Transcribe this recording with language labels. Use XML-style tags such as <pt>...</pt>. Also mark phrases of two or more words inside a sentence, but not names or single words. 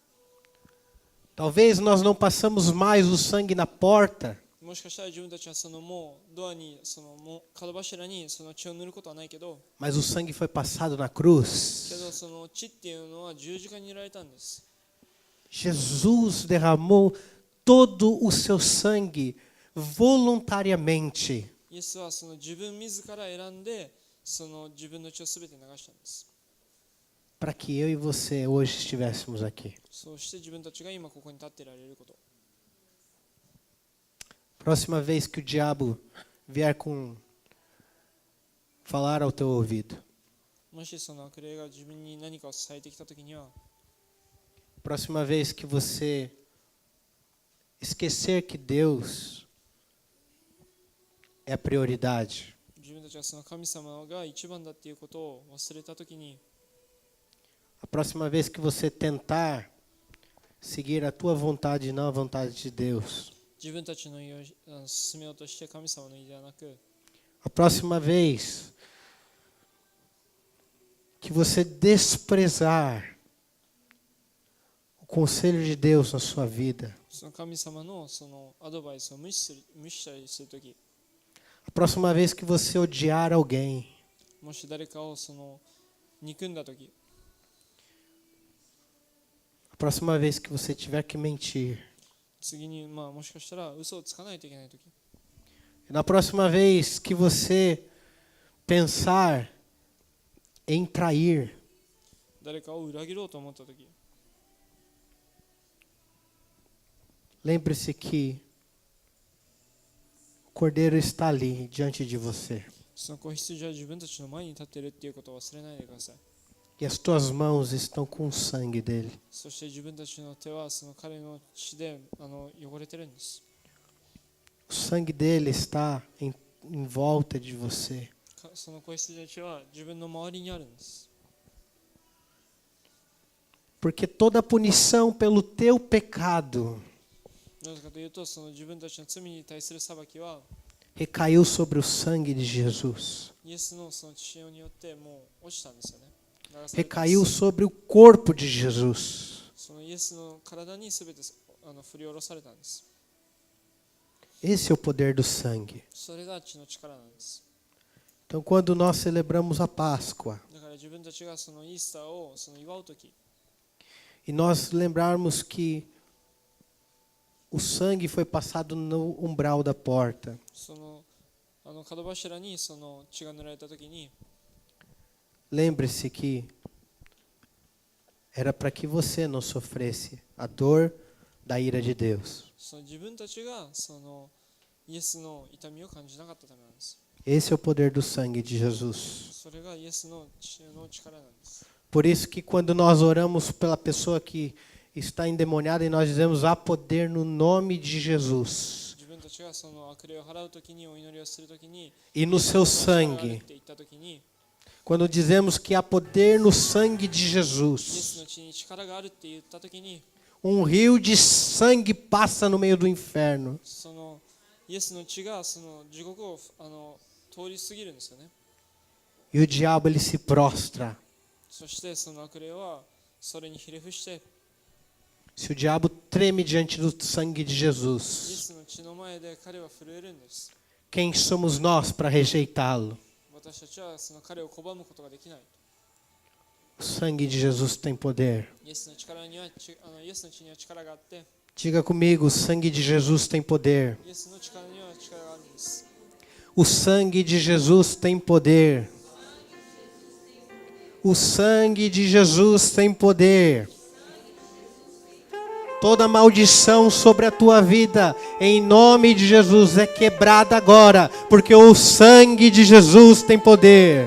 <pt>Talvez nós não passamos mais o sangue na porta,</pt> <ja>もしかしたら自分たちはそのもうドアにもう角柱にその血を塗ることはないけど、</ja> <pt>mas o sangue foi passado na</pt> <ja>け</ja> <pt>cruz.</pt> <ja>どその血っていうのは十字架に塗られたんです。</ja> <pt>Jesus derramou todo o seu sangue voluntariamente</pt> <ja>イエスはその自分自ら選んでその自分の血をすべて流したんです。</ja> <pt>para que eu e você hoje estivéssemos aqui.</pt> <ja>そして自分たちが今ここに立っていられること。</ja> <pt>Próxima vez que o diabo vier falar ao teu ouvido,</pt> <ja>もしその悪霊が自分に何かを伝えてきたときには、</ja> <pt>próxima vez que você esquecer que Deus é a prioridade,</pt> <ja>自分たちがその神様が一番だっていうことを忘れたときに、</ja> <pt>a próxima vez que você tentar seguir a tua vontade e não a vontade de Deus,</pt> <ja>自分たちの意を進めようとして神様の意ではなく、</ja> <pt>a próxima vez que você desprezar o conselho de Deus na sua vida,</pt> <ja>その神様のそのアドバイスを無視したりするとき、</ja> <pt>a próxima vez que você odiar alguém,</pt> <ja>もし誰かをその憎んだとき、</ja> <pt>a próxima vez que você tiver que mentir,</pt> <ja>次にもしかしたら嘘をつかないといけないとき、</ja> <pt>na próxima vez que você pensar em trair,</pt> <ja>誰かを裏切ろうと思ったとき、</ja> <pt>lembre-se que o Cordeiro está ali diante de você.</pt> <ja>その子羊は自分たちの前に立っているっていうことを忘れないでください。</ja> <pt>E as tuas mãos estão com o sangue dele.</pt> <ja>そして自分たちの手はその彼の血で汚れてるんです。</ja> <pt>O sangue dele está em volta de você.</pt> <ja>その子羊の血は自分の周りにあるんです。</ja> <pt>Porque toda punição pelo teu pecado</pt> <ja>なぜかというと、その自分たちの罪に対する裁きは</ja> <pt>recaiu sobre o sangue de Jesus.</pt> <ja>イエスのその血潮によってもう落ちたんですよね。流されたんで</ja> <pt>Recaiu</pt> <ja>す。</ja> <pt>sobre o corpo de Jesus.</pt> <ja>そのイエスの体にすべて振り下ろされたんです。</ja> <pt>Esse é o poder do sangue.</pt> <ja>それが血の力なんです。</ja> <pt>Então, quando nós celebramos a Páscoa</pt> <ja>だから自分たちがそのイースターをその祝うとき、</ja> <pt>e nós lembrarmos que o sangue foi passado no umbral da porta,</pt> <ja>その角柱にその血が塗られたときに、</ja> <pt>lembre-se que era para que você não sofresse a dor da ira de Deus.</pt> <ja>その自分たちがそのイエスの痛みを感じなかったためなんです。</ja> <pt>Esse é o poder do sangue de Jesus.</pt> <ja>それがイエスの血の力なんです。</ja> <pt>Por isso que quando nós oramos pela pessoa que está endemoniada e nós dizemos há poder no nome de Jesus</pt> <ja>自分たちがその悪霊を払うときに、お祈りをするときに、</ja> <pt>e no seu sangue,</pt> <ja>って言ったときに、</ja> <pt>quando dizemos que há poder no sangue de</pt> <ja>イエス</ja> <pt>Jesus,</pt> <ja>の血に力があるって言ったときに、</ja> <pt>rio de sangue passa no meio do inferno.</pt> <ja>そのイエスの血がその地獄を通り過ぎるんですよね。</ja> <pt>E o diabo ele se prostra.</pt> <ja>そしてその悪霊はそれにひれ伏して、</ja> <pt>Se o diabo treme diante do sangue de</pt> <ja>イエ</ja> <pt>Jesus,</pt> <ja>スの血の前で彼は震えるんです。</ja> <pt>quem somos nós para rejeitá-lo?</pt> <ja>私たちはその彼を拒むことができない。</ja> <pt>O sangue de Jesus tem poder.</pt> <ja>イエスの力にはイエスの血には力があって、</ja> <pt>Diga comigo, o sangue de Jesus tem poder.</pt> <ja>イエスの力には力があるんです。</ja> <pt>O sangue de Jesus tem poder. O sangue de Jesus tem poder. Toda maldição sobre a tua vida, em nome de Jesus, é quebrada agora, porque o sangue de Jesus tem poder.</pt>